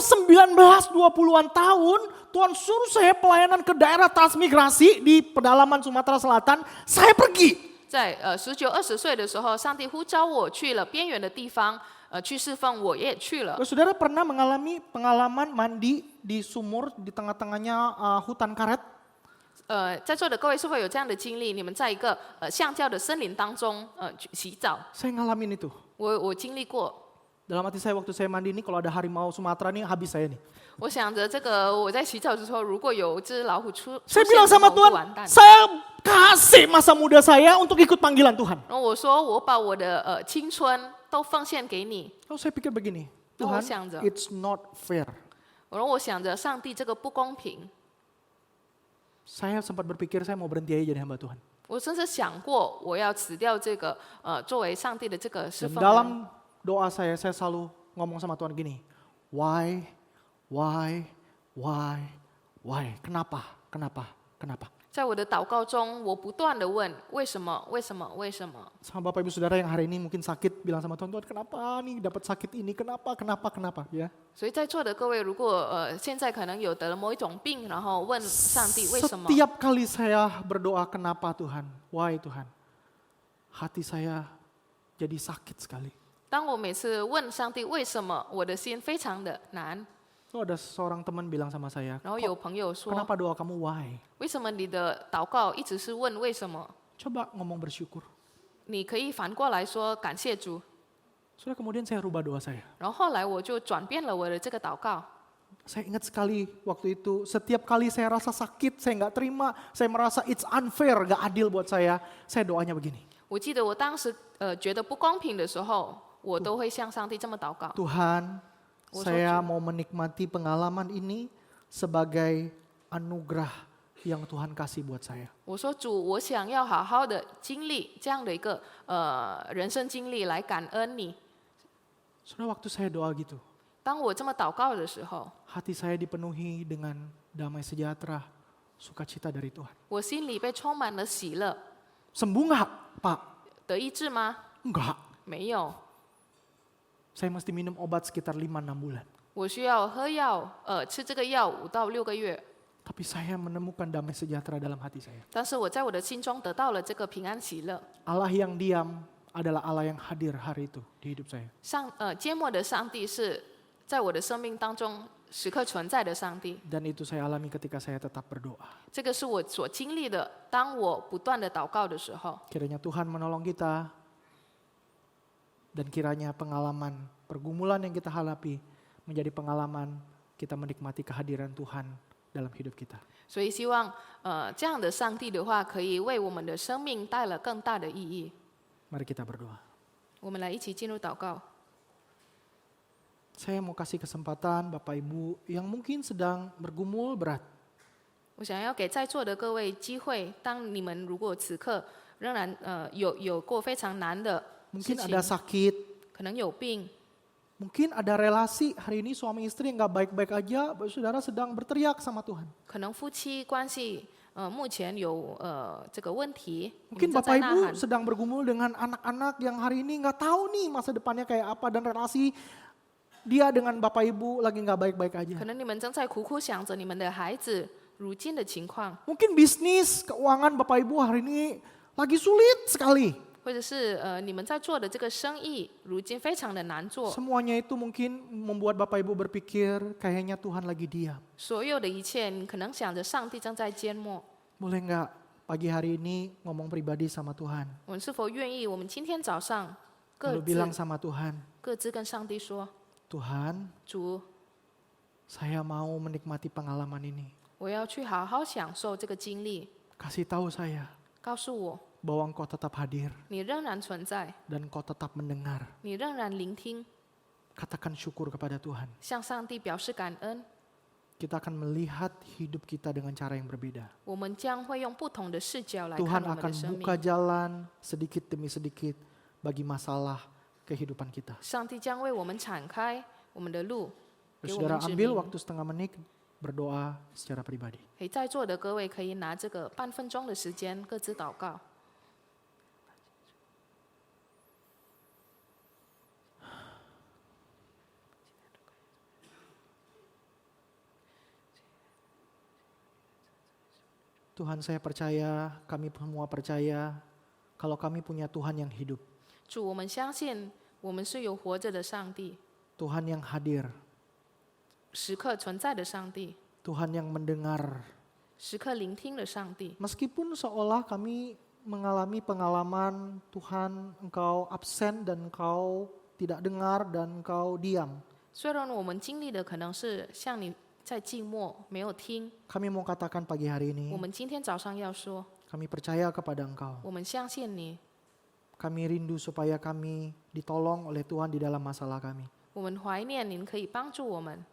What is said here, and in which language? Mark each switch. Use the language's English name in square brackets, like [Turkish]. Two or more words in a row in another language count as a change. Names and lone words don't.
[Indonesian] Umur。19-20an tahun, Tuhan suruh saya pelayanan ke daerah transmigrasi di pedalaman Sumatera Selatan. Saya pergi. [Chinese] 在19、20岁的时候，上帝呼召我去了边缘的地方，去侍奉，我也去了。 [Indonesian] Saudara pernah mengalami pengalaman mandi di sumur di tengah-tengahnya hutan karet? [Chinese] 在座的各位是会有这样的经历？你们在一个橡胶的森林当中去洗澡， [Indonesian] Saya ngalamin itu. [Chinese] 我经历过。 [Indonesian] Dalam hati saya waktu saya mandi ini kalau ada harimau Sumatera nih habis saya nih. [Chinese] 我想着这个我在洗澡的时候，如果有只老虎出 [Indonesian] Saya [Chinese] 现 [Indonesian] bilang [Chinese] 的话， [Indonesian] sama [Chinese] 我就 [Indonesian] Tuhan, [Chinese] 完蛋。 [Indonesian] saya kasih masa muda saya untuk ikut panggilan Tuhan. [Chinese] 然后我说，我把我的青春都奉献给你。 [Indonesian] Lalu saya pikir begini, Oh, Tuhan, [Chinese] 想着。 [English] it's not fair. [Chinese] 然后我想着，上帝这个不公平。 [Indonesian] Saya sempat berpikir saya mau berhenti aja jadi hamba Tuhan. [Chinese] 我甚至想过，我要辞掉这个作为上帝的这个侍 [Indonesian] Dan [Chinese] 奉人。 [Indonesian] dalam doa saya selalu ngomong sama Tuhan gini, why, kenapa? [Chinese] 在我的祷告中，我不断的问为什么，为什么，为什么？ [Indonesian] Sama Bapak Ibu Saudara yang hari ini mungkin sakit, bilang sama Tuhan, Tuhan kenapa nih dapat sakit ini, kenapa, ya. [Chinese] 所以在座的各位，如果现在可能有得了某一种病，然后问上帝为什么？ [Indonesian] Setiap kali saya berdoa kenapa Tuhan, why Tuhan, hati saya jadi sakit sekali. [Chinese] 当我每次问上帝为什么，我的心非常的难。 [Indonesian] Lalu ada seorang teman bilang sama saya, [Chinese] 然后有朋友说， [Indonesian] kenapa doa kamu why? [Chinese] 为什么你的祷告一直是问为什么？ [Indonesian] Coba ngomong bersyukur. [Chinese] 你可以反过来说感谢主。 [Indonesian] Sudah kemudian saya rubah doa saya. [Chinese] 然后后来我就转变了我的这个祷告。 [Indonesian] Saya ingat sekali waktu itu, setiap kali saya rasa sakit, saya nggak terima, saya merasa [English] it's unfair, [Indonesian] nggak adil buat saya doanya begini. [Chinese] 我记得我当时觉得不公平的时候，我都会向上帝这么祷告。 [Indonesian] Tuhan, Oh, saya soju. mau menikmati pengalaman ini sebagai anugerah yang Tuhan kasih buat saya. [Chinese] 我说主，我想要好好的经历这样的一个人生经历来感恩你。 [Indonesian] Sudah waktu saya doa gitu, [Chinese] 当我这么祷告的时候， [Indonesian] hati saya dipenuhi dengan damai sejahtera, sukacita dari Tuhan. [Chinese] 我心里被充满了喜乐。 [Indonesian] Sembuh nggak, Pak? [Chinese] 得医治吗？ [Indonesian] Enggak. [Chinese] 没有， [Indonesian] Saya mesti minum obat sekitar 5-6 bulan. [Chinese] 我需要喝药，吃这个药5到6个月。 [Indonesian] Tapi saya menemukan damai sejahtera dalam hati saya. [Chinese] 但是我在我的心中得到了这个平安喜乐。 [Indonesian] Allah yang diam adalah Allah yang hadir hari itu di hidup saya. [Chinese] 缄默的上帝是在我的生命当中时刻存在的上帝。 [Indonesian] Dan itu saya alami ketika saya tetap berdoa. [Chinese] 这个是我所经历的。当我不断的祷告的时候， [Indonesian] Kiranya Tuhan menolong kita. Dan kiranya pengalaman pergumulan yang kita hadapi menjadi pengalaman kita menikmati kehadiran Tuhan dalam hidup kita. [Chinese] 所以希望这样的上帝的话，可以为我们的生命带了更大的意义。 [Indonesian] Mari kita berdoa. [Chinese] 我们来一起进入祷告。 [Indonesian] Saya mau kasih kesempatan Bapak Ibu yang mungkin sedang bergumul berat. [Chinese] 我想要给在座的各位机会，当你们如果此刻仍然有过非常难的事 [Indonesian] Mungkin [Chinese] 情 [Indonesian] ada，sakit, [Chinese] 可能有病， [Indonesian] mungkin ada relasi hari ini suami istri yang gak baik-baik aja, saudara sedang berteriak sama Tuhan. [Chinese] 可能夫妻关系目前有这个问题，你 [Indonesian] Mungkin [Chinese] 们正 [Indonesian] Bapak [Chinese] 在呐 [Indonesian] Ibu [Chinese] 喊。 [Indonesian] sedang bergumul dengan anak-anak yang hari ini gak tahu nih masa depannya kayak apa dan relasi dia dengan Bapak Ibu lagi gak baik-baik aja. [Chinese] 可能你们正在苦苦想着你们的孩子如今的情况， [Indonesian] Mungkin bisnis, keuangan Bapak Ibu hari ini lagi sulit sekali. [Chinese] 或者是你们在做的这个生意，如今非常的难做。 [Indonesian] Semuanya itu mungkin membuat Bapak Ibu berpikir kayaknya Tuhan lagi diam. [Chinese] 所有的一切，你可能想着上帝正在缄默。 [Indonesian] Boleh nggak pagi hari ini ngomong pribadi sama Tuhan? [Chinese] 我们是否愿意？我们今天早上各 [Indonesian] Lalu bilang sama Tuhan, [Chinese] 自跟上帝说 [Indonesian] Tuhan, [Chinese] 主， [Indonesian] saya mau menikmati pengalaman ini. [Chinese] 我要去好好享受这个经历。 [Indonesian] Kasih tahu saya [Chinese] 告诉我， [Indonesian] bahwa Engkau tetap hadir [Chinese] 你仍然存在， [Indonesian] dan Engkau tetap mendengar. [Chinese] 你仍然聆听， [Indonesian] Katakan syukur kepada Tuhan. [Chinese] 向上帝表示感恩。 [Indonesian] Kita akan melihat hidup kita dengan cara yang berbeda. [Chinese] 我们将会用不同的视角来 [Indonesian] Tuhan [Chinese] 看我们 [Indonesian] akan [Chinese] 的生 [Indonesian] buka [Chinese] 命。 [Indonesian] jalan sedikit demi sedikit bagi masalah kehidupan kita. [Chinese] 上帝将为我们敞开我们的路，给我 [Indonesian] Saudara [Chinese] 们指 [Indonesian] ambil [Chinese] 明。 [Indonesian] waktu setengah menit berdoa secara pribadi. [Chinese] 在座的各位可以拿这个半分钟的时间各自祷告。 [Indonesian] Tuhan, saya percaya, kami semua percaya kalau kami punya Tuhan yang hidup. [Chinese] 主，我们相信我们是有活着的上帝， [Indonesian] Tuhan yang hadir, [Chinese] 时刻存在的上帝， [Indonesian] Tuhan yang mendengar. [Chinese] 时刻聆听的上帝。 [Indonesian] Meskipun seolah kami mengalami pengalaman Tuhan, Engkau absen dan Engkau tidak dengar dan Engkau diam. [Chinese] 虽然我们经历的可能是像你在静默，没有听， [Indonesian] Kami mau katakan pagi hari [Chinese] 我 [Indonesian] ini, [Chinese] 们今天早上要说， [Indonesian] kami percaya kepada Engkau. [Chinese] 我们相信你， [Indonesian] Kami rindu supaya kami ditolong oleh Tuhan di dalam masalah kami. [Chinese] 我们怀念您可以帮助我们，